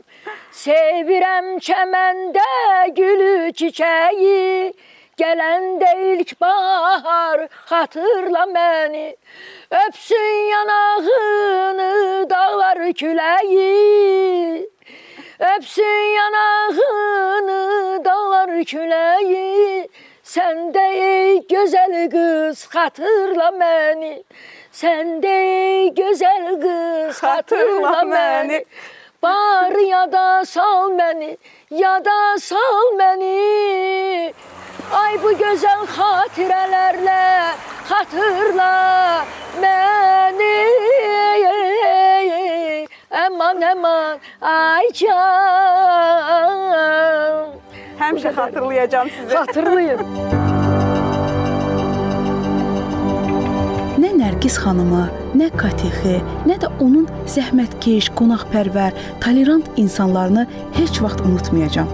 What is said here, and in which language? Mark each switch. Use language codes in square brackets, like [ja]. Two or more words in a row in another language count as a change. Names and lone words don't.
[az] Sevirəm çəməndə gülü çiçəyi, gələndə ilk bahar xatırla məni. Öpsün yanağını dağlar küləyi, öpsün yanağını dağlar küləyi, [tr] Sen de ey güzel kız hatırla beni. Sen de ey güzel kız hatırla beni. Bari ya da sal beni, ya da sal beni. Ay bu güzel hatirelerle hatırla beni. Aman aman ay can. [az] Həmişə xatırlayacağam sizi. [tr] Hatırlayın. [az] Nə Nərgiz xanımı, nə Katexi, nə də onun zəhmətkeş, qonaqpərvər, tolerant insanlarını heç vaxt unutmayacağam.